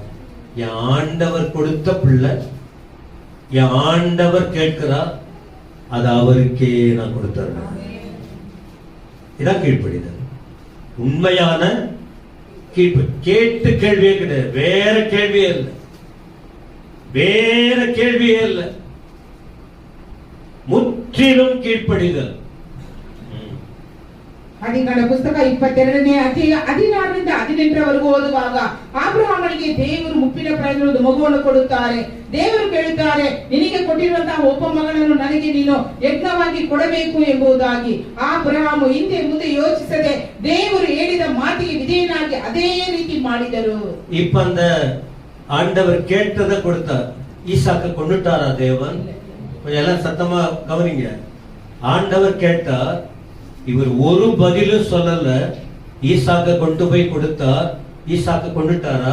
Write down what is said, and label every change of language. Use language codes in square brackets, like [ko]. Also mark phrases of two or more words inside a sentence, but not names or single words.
[ta] என் ஆண்டவர் கொடுத்த பிள்ளை, என் ஆண்டவர் கேட்கிறார், அது அவருக்கே நான் கொடுத்துறேன். இதான் கீழ்ப்படிதல். உண்மையான கேட்டு கேள்வியே கிடையாது, வேற கேள்வியே இல்லை, வேற கேள்வியே இல்லை. முற்றிலும் கீழ்ப்படிதல். [kn] ಆದಿಕಾಂಡ ಪುಸ್ತಕ 22ನೇ ಅಧ್ಯಾಯ 16-18 ಓದುವಾಗ ಅಬ್ರಹಾಮನಿಗೆ ದೇವರು ಮುಪ್ಪಿನ ಪ್ರಾಯದ ಮಗುವನ್ನು ಕೊಡುತ್ತಾರೆ. ದೇವರು ಕೇಳುತ್ತಾರೆ, ನಿನಗೆ ಕೊಟ್ಟಿರುವಂತಹ ಒಬ್ಬ ಮಗನನ್ನು ನನಗೆ ನೀನು ಯಜ್ಞವಾಗಿ ಕೊಡಬೇಕು ಎಂಬುದಾಗಿ. ಅಬ್ರಹಾಮು ಹಿಂದೆ ಮುಂದೆ ಯೋಚಿಸದೆ ದೇವರು ಹೇಳಿದ ಮಾತಿಗೆ ವಿಧೇಯನಾಗಿ ಅದೇ ರೀತಿ ಮಾಡಿದರು. [ta] இப்ப அந்த ஆண்டவர் கேட்டதை கொடுத்தார். ஈசாக்க கொண்டுட்டாரா தேவன்? கொஞ்சம் எல்லாம் சத்தமா கவனிங்க. ஆண்டவர் கேட்டார், இவர் ஒரு பதிலும் சொல்லல, ஈசாக்க கொண்டு போய் கொடுத்தார். ஈசாக்க கொண்டுட்டாரா?